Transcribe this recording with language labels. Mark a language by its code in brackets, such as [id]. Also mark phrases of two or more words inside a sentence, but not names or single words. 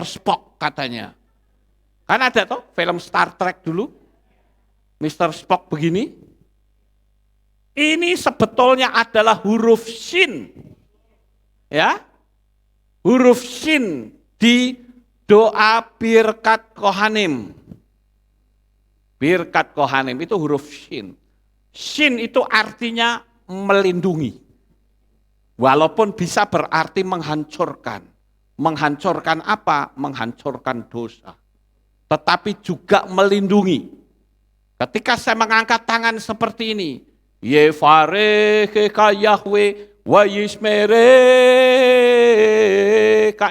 [id] Spock katanya. Kan ada tuh film Star Trek dulu, Mr. Spock begini. Ini sebetulnya adalah huruf Shin. Ya. Huruf Shin di doa [he] birkat kohanim. Birkat kohanim [id] itu huruf Shin. Shin itu artinya melindungi. Walaupun bisa berarti menghancurkan. Menghancurkan apa? Menghancurkan dosa. Tetapi juga melindungi. Ketika saya mengangkat tangan seperti ini, [he] Yevareka Yahweh wa yismereka.